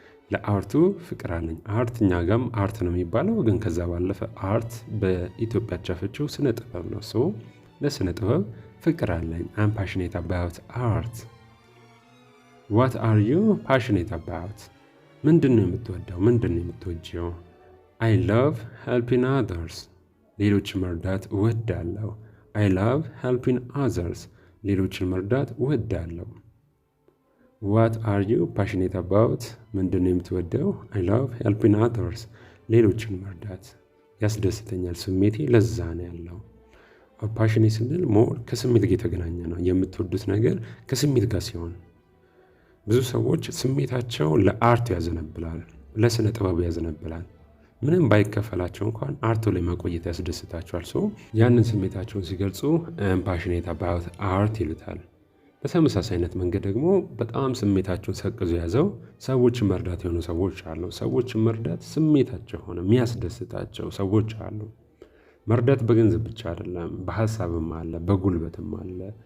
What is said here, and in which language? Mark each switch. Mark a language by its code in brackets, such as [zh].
[am] ለአርቱ ፍቅር አለኝ። አርት እኛ ጋም አርት ነው የሚባለው፣ ግን ከዛ ባለፈ አርት በኢትዮጵያ ቻፈችው ስነ ጥበብ ነው። ሰው ለስነ ጥበብ ፍቅር አለኝ። [en] I'm passionate about art. What are you passionate about? [am] ምንድነው የምትወደው? ምንድነው የምትወጂው? [en] I love helping others. [am] ሌሎችን መርዳት እወዳለሁ። [en] I love helping others. [am] ሌሎችን መርዳት እወዳለሁ። [en] What are you passionate about? [am] ምንድነው የምትወደው? [en] I love helping others. [am] ሌሎችን መርዳት ያስደስተኛል። ስሜቴ ለዛ ነው ያለው። ፓሽኔ ስንል ሞር ከስሜት ጋር የተገናኘ ነው። የምትወዱት ነገር ከስሜት ጋር ሲሆን ብዙ ሰዎች ስሜታቸው ለአርት ያዘነብላል፣ ለስነ ጥበብ ያዘነብላል። ምንም ባይከፈላቸው እንኳን አርቱ ላይ ማቆየት ያስደስታቸዋል። ሰው ያንን ስሜታቸውን ሲገልጹ [en] passionate about art [am] ይሉታል። በተመሳሳይ አይነት መንገድ ደግሞ በጣም ስሜታቸውን ሰቅዞ ያዘው ሰዎችን መርዳት የሆኑ ሰዎች አሉ። ሰዎችን መርዳት ስሜታቸው ሆነ የሚያስደስታቸው ሰዎች አሉ። መርዳት በገንዘብ ብቻ አይደለም፣ በሐሳብም አለ፣ በጉልበትም አለ።